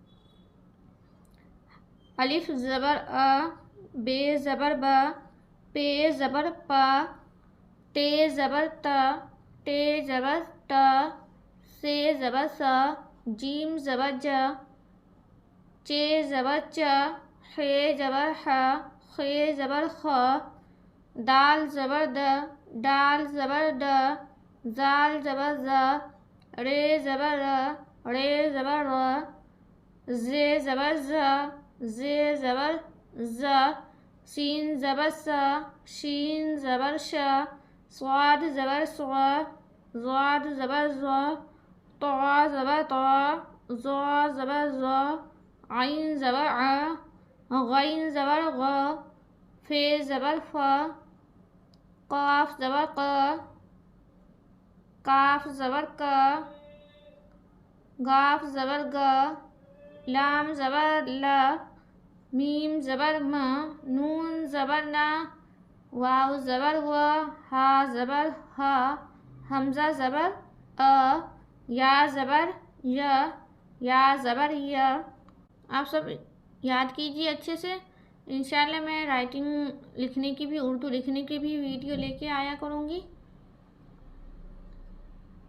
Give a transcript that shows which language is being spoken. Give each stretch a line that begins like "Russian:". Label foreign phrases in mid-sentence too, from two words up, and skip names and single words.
Urdu: الف زبر ا، بے زبر ب، پے زبر پ، تے زبر ت، ٹے زبر ٹ، سے زبر س، جیم زبر ج، چے زبر چ، خے زبر ح، خے زبر خ، دال زبر د، ڈال زبر ڈ، زال زبر ز، رے زبر ر، رے زبر ر، زے زبر ز، زے زبر ز، سین زبر س، شین زبر ش، صاد زبر ص، ضاد زبر ظ، طا زبر طا، ظا زبر ظ، عین زبر ع، غین زبر غ، فے زبر ف، قاف زبر ق، کاف زبر ک، گاف زبر گ، لام زبر ل، میم زبر م، نون زبر ن، واو زبر و، ہا زبر ہ، حمزہ زبر ا، یا زبر ی، یا زبر ی۔ آپ سب یاد کیجیے اچھے سے۔ انشاءاللہ میں رائٹنگ لکھنے کی بھی، اردو لکھنے کی بھی ویڈیو لے کے آیا کروں گی۔